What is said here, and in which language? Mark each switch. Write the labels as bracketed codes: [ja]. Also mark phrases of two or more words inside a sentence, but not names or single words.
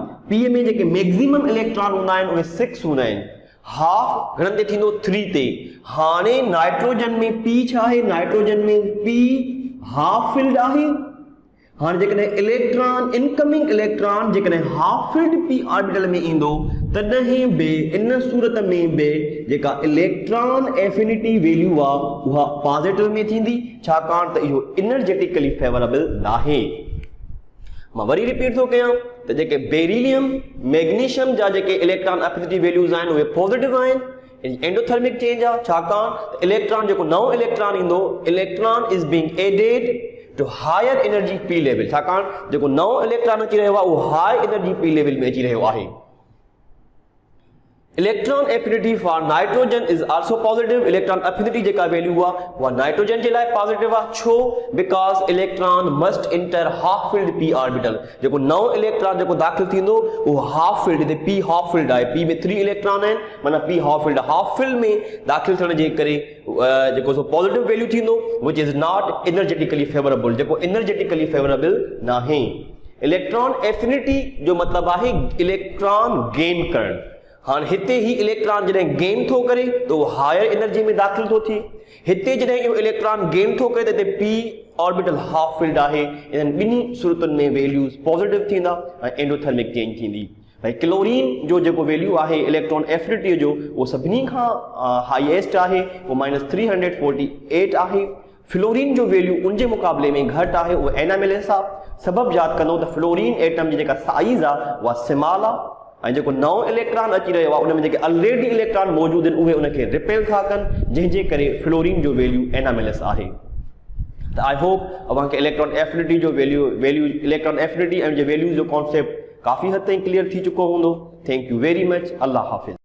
[sd] p में जेके [en] maximum electron [sd] हूंदा आहिनि उहे 6 हूंदा आहिनि। हाफ घणनि ते थींदो? 3 ते। हाणे नाइट्रोजन में p छा आहे? नाइट्रोजन में p [en] half filled [sd] आहे। हाणे जेकॾहिं [en] electron incoming electron [sd] जेकॾहिं [en] half filled p orbital [sd] में ईंदो, तॾहिं बि इन सूरत में बि जेका [en] electron affinity value [sd] आहे उहा पॉजिटिव में थींदी, छाकाणि त इहो [en] energetically favourable [sd] नाहे। मां वरी रिपीट थो कयां त जेके बेरिलियम मैग्नीशियम जा जेके [en] electron affinity values [sd] आहिनि उहे पॉजिटिव आहिनि। [en] endothermic change [sd] आहे। छाकाणि त इलेक्ट्रॉन जेको नओं इलेक्ट्रॉन ईंदो, [en] electron is being added to higher energy p level. [sd] छाकाणि जेको नओं इलेक्ट्रॉन अची रहियो आहे उहो [en] high energy p level [sd] में अची रहियो आहे। [en] Electron affinity for nitrogen is also positive. electron affinity [sd] जेका वैल्यू आहे उहा नाइट्रोजन जे लाइ पॉजिटिव आहे। छो? [en] Because electron must enter half filled p orbital. [sd] जेको नओं इलेक्ट्रॉन जेको दाख़िल थींदो उहो [en] half filled [sd] ते p [en] half filled [sd] आहे। p में 3 इलेक्ट्रॉन आहिनि, माना p [en] half filled. half filled [sd] में दाख़िल थियण जे करे जेको सो [en] positive value [sd] थींदो [en] which is not energetically favourable, [sd] जेको [en] energetically favourable [sd] नाहे। [en] electron affinity [sd] जो मतिलबु आहे [en] electron gain [sd] करणु। हाँ हिते ही इलेक्ट्रॉन जॾहिं गेन थो करे त उहो [en] higher energy [sd] में दाख़िल थो थिए। हिते जॾहिं इहो [en] electron gain [sd] थो करे त हिते [en] p orbital half filled [sd] आहे। इन्हनि ॿिन्ही सूरतुनि में वैल्यूज़ पॉजिटिव थींदा ऐं [en] endothermic change [sd] थींदी। भाई क्लोरीन जो जेको वैल्यू आहे [en] electron affinity [sd] जो उहो सभिनी खां हाईएस्ट आहे, उहो -348 आहे। फ्लोरीन जो वैल्यू उनजे मुक़ाबले में घटि आहे, उहो NMLS आहे। सबबु यादि कंदो त फ्लोरीन एटम जी जेका साइज़ आहे उहा स्मॉल आहे ऐं जेको नओं इलेक्ट्रॉन अची रहियो आहे उन में जेके [en] already electron [sd] मौजूदु आहिनि उहे उनखे रिपेल था कनि, जंहिंजे करे फ्लोरीन जो वैल्यू NMLS आहे। त [en] I hope [sd] अव्हांखे [en] electron affinity [sd] जो वैल्यू [en] electron affinity [sd] ऐं जे वैल्यूज़ जो कॉन्सेप्ट काफ़ी हद ताईं क्लियर थी चुको हूंदो। [en] Thank you very much. [ur] اللہ حافظ.